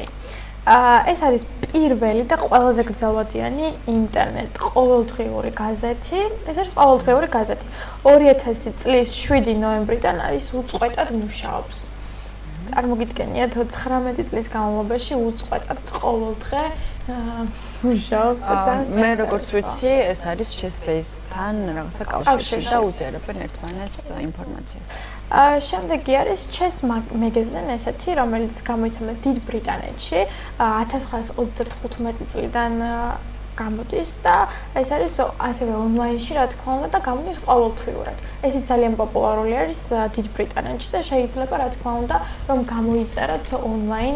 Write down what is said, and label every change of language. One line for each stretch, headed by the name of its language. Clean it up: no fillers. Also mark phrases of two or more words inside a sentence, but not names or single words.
Georgian: ეს არის პირველი და ყველაზე გრძელვადიანი ინტერნეტ ყოველდღიური გაზეთი. ეს არის ყოველდღიური გაზეთი. 2000 წლის 7 ნოემბრიდან არის უწყვეტად მუშაობს. წარმოგიდგენიათ 19 წლის განმავლობაში უწყვეტად ყოველდღე მუშაობს და ძალიან მე როგორც ვიცი, ეს არის chess base-თან რაღაცა კავშირში და უზიარებენ ერთმანეთს ინფორმაციას. შემდეგი არის
English: chess magazine
Georgian: ესეთი, რომელიც გამოიცემა დიდ ბრიტანეთში 1935 წლიდან გამოდის და ეს არის ასევე ონლაინში, რა თქმა უნდა, და გამოდის ყოველთვიურად. ესიც ძალიან პოპულარული არის დიდ ბრიტანეთში და შეიძლება, რა თქმა უნდა, რომ გამოიწეროთ ონლაინ